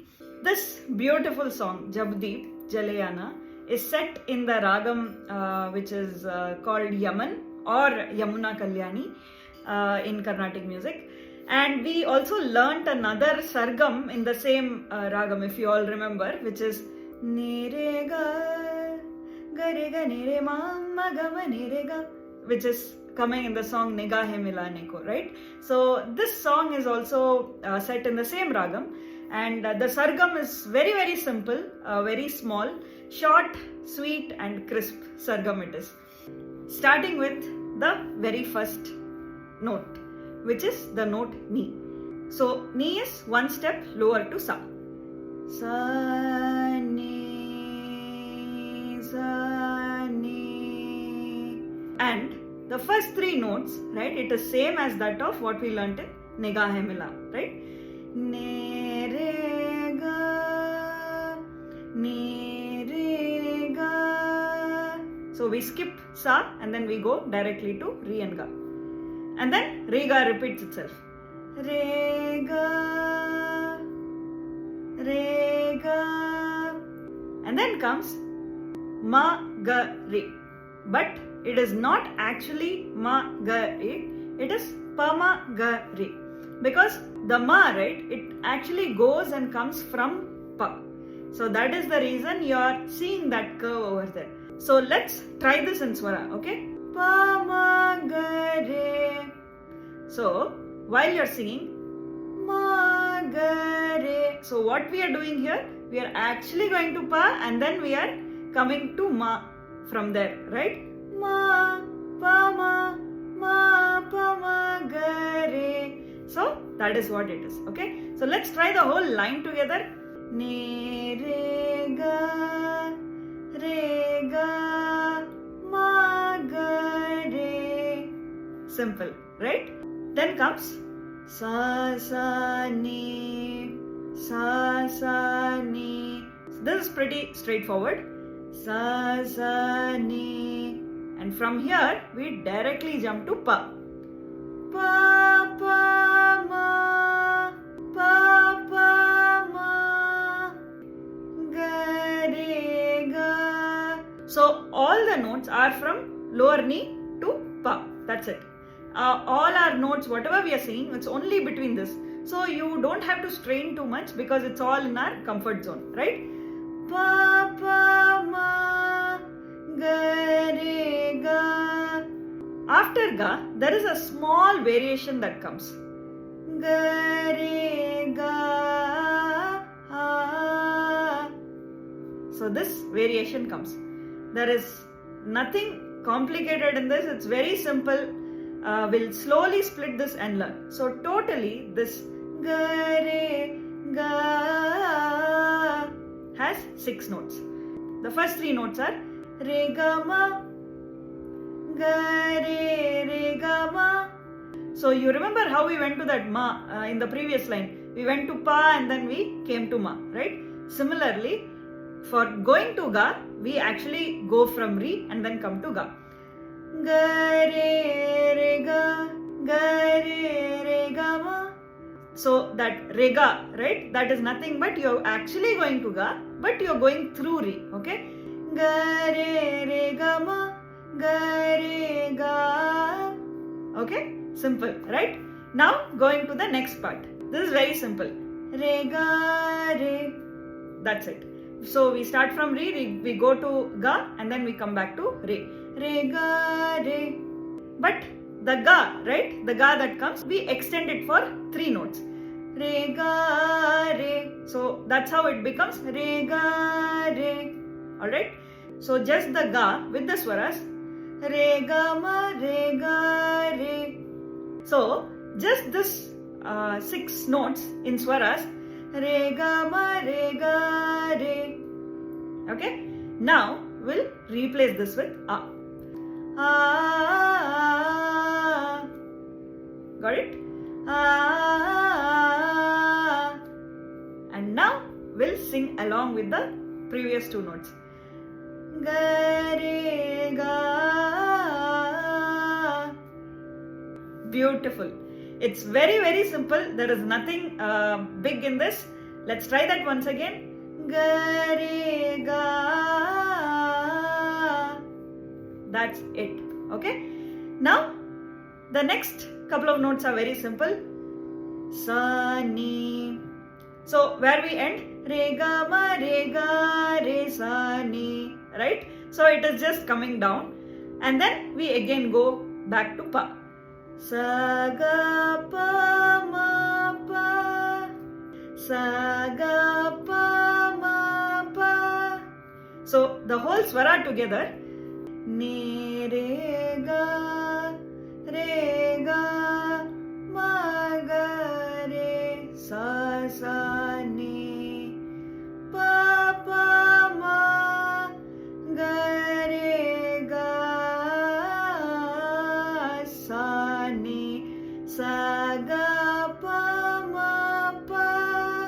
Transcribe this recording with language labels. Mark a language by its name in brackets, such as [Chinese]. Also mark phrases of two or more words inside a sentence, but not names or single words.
[English] This beautiful song, Jabdeep Jale Aana, is set in the Ragam which is called Yaman or Yamuna Kalyani in Carnatic music. And we also learnt another Sargam in the same Ragam, if you all remember, which is Nere ga, gare ga nere ma, ma ga ma nere ga, which is coming in the song Nigahe Milane Ko, right? So this song is also set in the same ragam, and the sargam is very, very simple, very small, short, sweet and crisp sargam it is. Starting with the very first note, which is the note Ni. So Ni is one step lower to Sa. Sa, Ni, Sa, Ni. And the first three notes, right, it is same as that of what we learnt in Nigahe Mila, right? Ne, re, ga, ne, re, ga. So we skip Sa and then we go directly to Re and Ga. And then Re, Ga repeats itself. Re, ga, Re, ga. And then comes Ma, Ga, Re. But it is not actually Ma, Ga, Re, it is Pa, Ma, Ga, Re. Because the Ma, right, it actually goes and comes from Pa. So that is the reason you are seeing that curve over there. So let's try this in Swara, okay? Pa, Ma, Ga, Re. So while you are singing Ma, Ga, Re. So what we are doing here, we are actually going to Pa and then we are coming to Ma from there, right? Ma, pa, ma, pa, ma, ga, re. So that is what it is, okay? So let's try the whole line together. Ne, re, ga, ma, ga, re. Simple, right? Then comes sa, sa, ni, sa, sa, ni. So this is pretty straightforward. Sa, sa, ni. And from here, we directly jump to Pa. Pa, pa, ma, pa, pa, ma, ga, re, ga. So all the notes are from lower Ni to Pa. That's it. All our notes, whatever we are singing, it's only between this. So you don't have to strain too much because it's all in our comfort zone, right? Pa, pa, ma, ga, re, ga. After Ga, there is a small variation that comes. Ga, re, ga, ha. So this variation comes. There is nothing complicated in this. It's very simple. We'll slowly split this and learn. So totally this ga, re, ga has 6 notes. The first 3 notes are Re, Ga, Ma, Ga, Re, Ga, Ma. So you remember how we went to that Ma in the previous line. We went to Pa and then we came to Ma, right? Similarly, for going to Ga, we actually go from Re and then come to Ga. Ga, Re, Ga, Ga, Re, Ga, Ma. So that Re, Ga, right? That is nothing but you're actually going to Ga, but you're going through Re, okay? Ga, re, ga, ma, ga, re, ga. Okay, simple, right? Now going to the next part. This is very simple. re ga re. That's it. So we start from re, we go to ga, and then we come back to re. Re ga re. But the ga, right? The ga that comes, we extend it for 3 notes. Re ga re. So that's how it becomes re ga re. Alright? So just the ga with the swaras. Re ga ma re ga re. So just this 6 notes in swaras. Re ga ma re ga re. Okay? Now we'll replace this with a. Ah. Got it? Ah. And now we'll sing along with the previous 2 notes. Ga re ga. Beautiful. It's very, very simple. There is nothing big in this. Let's try that once again. Ga re ga. That's it. Okay. Now the next couple of notes are very simple. Sa ni. So where we end, re ga ma re ga re sa ni. Right? So it is just coming down, and then we again go back to pa. Sa ga pa ma pa. Sa ga pa ma pa. So the whole swara together. Ni re ga ma ga re sa ni pa pa ma ga re ga sa ni sa ga pa ma pa.